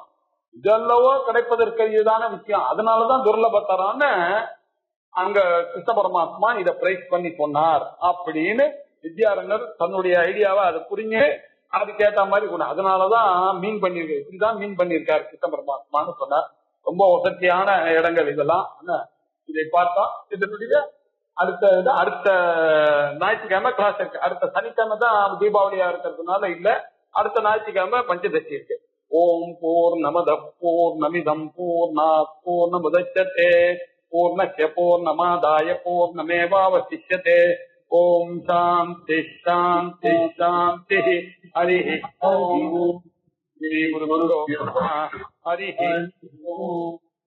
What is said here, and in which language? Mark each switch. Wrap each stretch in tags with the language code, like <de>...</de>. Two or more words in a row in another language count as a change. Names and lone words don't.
<ta>இதல்லவோ கிடைப்பதற்கு இதுதான விஷயம். அதனாலதான் துர்லபத்தரான அங்க கிருஷ்ண பரமாத்மா இதை பிரைஸ் பண்ணி சொன்னார் அப்படின்னு வித்யாரண்யர் தன்னுடைய ஐடியாவை அதை புரிஞ்சு அதுக்கேற்ற மாதிரி கூட அதனாலதான் மீன் பண்ணிருக்காரு, இப்படிதான் மீன் பண்ணிருக்காரு கிருஷ்ண பரமாத்மான்னு சொன்னார். ரொம்ப வசதியான இடங்கள் இதெல்லாம். இதை பார்த்தா இதனுடைய அடுத்த ஞாயிற்றுக்கிழமை கிளாஸ் இருக்கு. அடுத்த சனிக்கிழமை தான் தீபாவளியா இருக்கிறதுனால இல்ல, அடுத்த ஞாயிற்றுக்கிழமை பஞ்சதசி இருக்கு.</ta> <sa>ॐ पूर्णमदः पूर्णमिदं पूर्णात् पूर्णमुदच्यते पूर्णस्य पूर्णमादाय पूर्णमेवावशिष्यते. ॐ शान्तिः शान्तिः शान्तिः. हरि ॐ। श्री गुरु हरि ॐ.</sa>